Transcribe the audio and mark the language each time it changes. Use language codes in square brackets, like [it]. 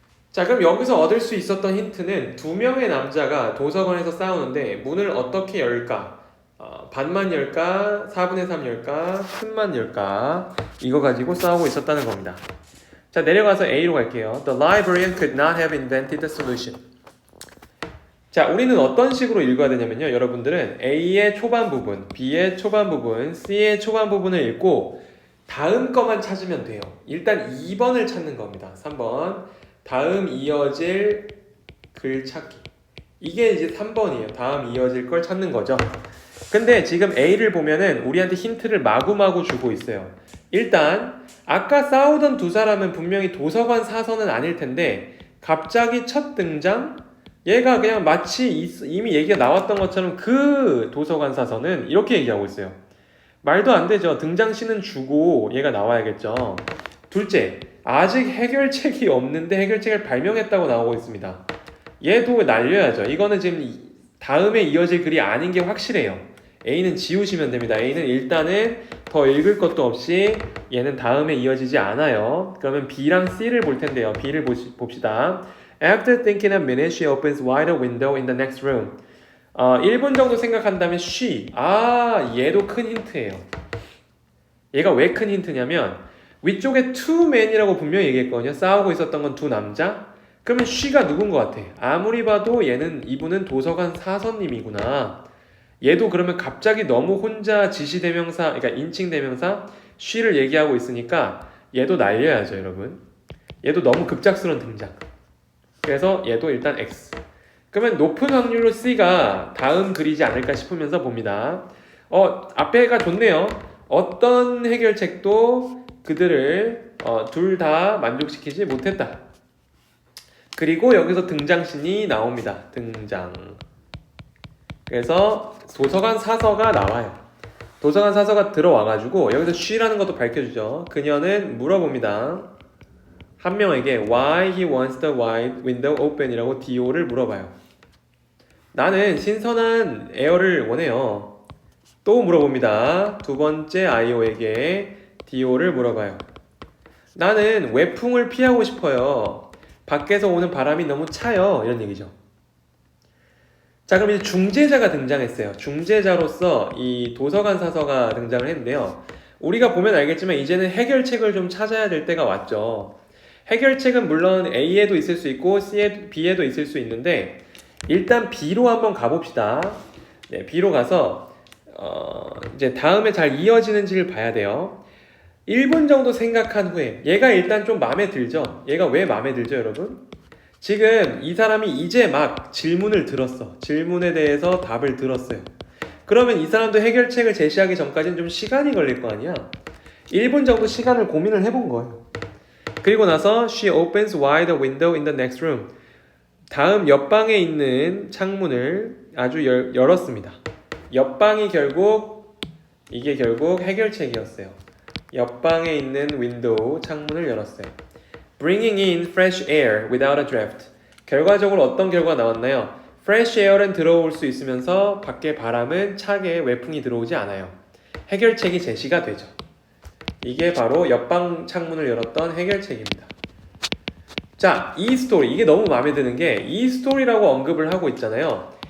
[ko] 자, 그럼 여기서 얻을 수 있었던 힌트는 두 명의 남자가 도서관에서 싸우는데 문을 어떻게 열까? 반만 열까? 4분의 3 열까? 틈만 열까? 이거 가지고 싸우고 있었다는 겁니다. 자, 내려가서 A로 갈게요. [en] The librarian could not have invented the solution. [ko] 자, 우리는 어떤 식으로 읽어야 되냐면요. 여러분들은 A의 초반 부분, B의 초반 부분, C의 초반 부분을 읽고 다음 거만 찾으면 돼요. 일단 2번을 찾는 겁니다. 3번. 다음 이어질 글 찾기. 이게 이제 3번이에요. 다음 이어질 걸 찾는 거죠. 근데 지금 A를 보면은 우리한테 힌트를 마구마구 주고 있어요. 일단 아까 싸우던 두 사람은 분명히 도서관 사서는 아닐 텐데 갑자기 첫 등장 얘가 그냥 마치 이미 얘기가 나왔던 것처럼 그 도서관 사서는 이렇게 얘기하고 있어요. 말도 안 되죠. 등장신은 주고 얘가 나와야겠죠. 둘째, 아직 해결책이 없는데 해결책을 발명했다고 나오고 있습니다. 얘도 날려야죠. 이거는 지금 다음에 이어질 글이 아닌 게 확실해요. A는 지우시면 됩니다. A는 일단은 더 읽을 것도 없이 얘는 다음에 이어지지 않아요. 그러면 B랑 C를 볼 텐데요. B를 봅시다. [en] After thinking a minute, she opens wide a window in the next room. [ko] 1분 정도 생각한다면 she. 얘도 큰 힌트예요. 얘가 왜 큰 힌트냐면 위쪽에 two men이라고 분명히 얘기했거든요. 싸우고 있었던 건 두 남자. 그러면 she가 누군 것 같아? 아무리 봐도 이분은 도서관 사서님이구나. 얘도 그러면 갑자기 너무 혼자 지시대명사, 그러니까 인칭대명사 she를 얘기하고 있으니까 얘도 날려야죠, 여러분. 얘도 너무 급작스러운 등장. 그래서 얘도 일단 X. 그러면 높은 확률로 C가 다음 글이지 않을까 싶으면서 봅니다. 앞에가 좋네요. 어떤 해결책도 그들을 둘 다 만족시키지 못했다. 그리고 여기서 등장신이 나옵니다. 등장. 그래서 도서관 사서가 나와요. 도서관 사서가 들어와가지고 여기서 she라는 것도 밝혀주죠. 그녀는 물어봅니다. 한 명에게 [en] why he wants the wide window open [ko] 이라고 DO를 물어봐요. 나는 신선한 에어를 원해요. 또 물어봅니다. 두 번째 IO에게 DO를 물어봐요. 나는 외풍을 피하고 싶어요. 밖에서 오는 바람이 너무 차요. 이런 얘기죠. 자, 그럼 이제 중재자가 등장했어요. 중재자로서 이 도서관 사서가 등장을 했는데요. 우리가 보면 알겠지만 이제는 해결책을 좀 찾아야 될 때가 왔죠. 해결책은 물론 A에도 있을 수 있고 B에도 있을 수 있는데 일단 B로 한번 가봅시다. 네, B로 가서 이제 다음에 잘 이어지는지를 봐야 돼요. 1분 정도 생각한 후에 얘가 일단 좀 마음에 들죠? 얘가 왜 마음에 들죠, 여러분? 지금 이 사람이 이제 막 질문을 들었어. 질문에 대해서 답을 들었어요. 그러면 이 사람도 해결책을 제시하기 전까지는 좀 시간이 걸릴 거 아니야? 1분 정도 시간을 고민을 해본 거예요. 그리고 나서 [en] she opens wide the window in the next room. [ko] 다음 옆방에 있는 창문을 아주 열었습니다. 옆방이 이게 결국 해결책이었어요. 옆방에 있는 윈도우 창문을 열었어요. [en] Bringing in fresh air without a draft. [ko] 결과적으로 어떤 결과가 나왔나요? Fresh air은 들어올 수 있으면서 밖에 바람은 차게 외풍이 들어오지 않아요. 해결책이 제시가 되죠. 이게 바로 옆방 창문을 열었던 해결책입니다. 자, 이 스토리, 이게 너무 마음에 드는 게 이 스토리라고 언급을 하고 있잖아요.